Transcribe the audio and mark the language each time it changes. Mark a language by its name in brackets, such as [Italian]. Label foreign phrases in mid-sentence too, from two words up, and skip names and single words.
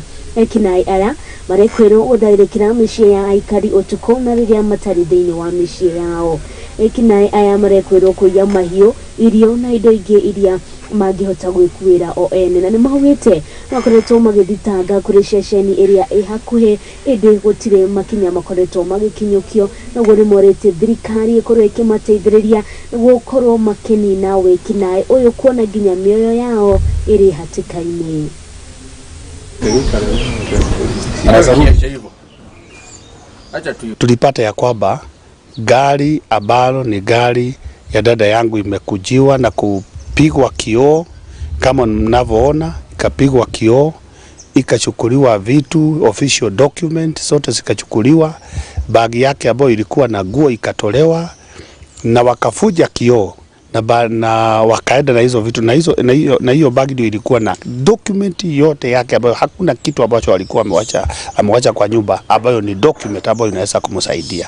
[Kikuyu] ekinae aya marekwirwo uthairikira micii ya aikari utuko na riria matari thiini wa micii yao ekinae aya marekwirwo kuiya mahiu irio na indo ingi iria magihota gwikuira o ene na nimahugite makoretwo magithitanga kuri ceceni iria ihakuhe indi gutire makinya makoretwo magikinyukio na guri morete thirikari ikorwo ikimateithiriria gukorwo makinina wikinae uyu kuona nginya mioyo yao iri hatikaini. [Swahili] Tulipata ya kwamba gari ambalo ni gari ya dada yangu imekujiwa na kupigwa kioo kama mnavyoona, ikapigwa kioo, ikachukuliwa vitu, [English] official document [Swahili] zote zikachukuliwa, bagi yake ambayo ilikuwa na nguo ikatolewa na wakafuja kioo na wakaenda na hizo vitu na hiyo bagi ndio ilikuwa na document yote yake ambayo hakuna kitu ambacho alikuwa amewacha kwa nyumba ambayo ni document ambayo inaweza kumsaidia.